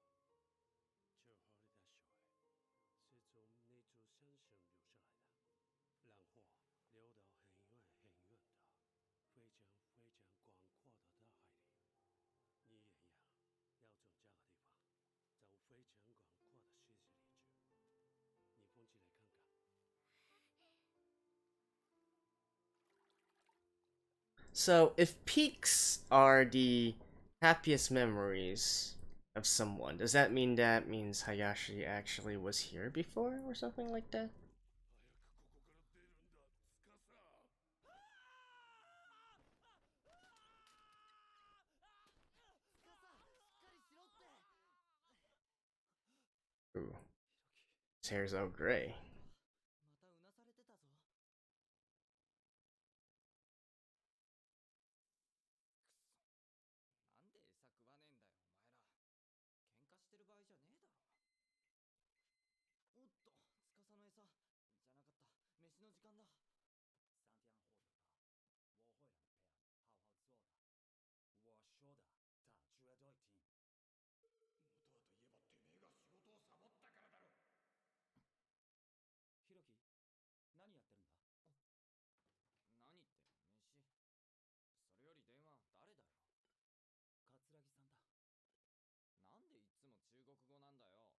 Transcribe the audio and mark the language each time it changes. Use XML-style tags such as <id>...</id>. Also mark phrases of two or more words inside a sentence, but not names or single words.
<zh>这河里的水是从那座山上流下来的，然后流到很远很远的、非常非常广阔的大海里。你也一样，要从这个地方走非常广阔的世界里去。你放进来看看。</zh> <en>So, if peaks are the happiest memories of someone, does that means Hayashi actually was here before or something like that?</en> <ja>早くここから出るんだ、司。</ja> <en>Ooh, his hair's all gray.</en> <ja>またうなされてたぞ。くそ。なんで餌食わねえんだよ、お前ら。喧嘩してる場合じゃねえだろ。おっと、司の餌。じゃなかった。飯の時間だ。</ja> <zh>3 天后的我会让培养好好做的。我说的，他绝对听。</zh> <ja>元はといえばてめえが仕事をサボったからだろ。ひろき、何やってるんだ？何って飯。それより電話誰だよ？桂木さんだ。なんでいつも中国語なんだよ。</ja>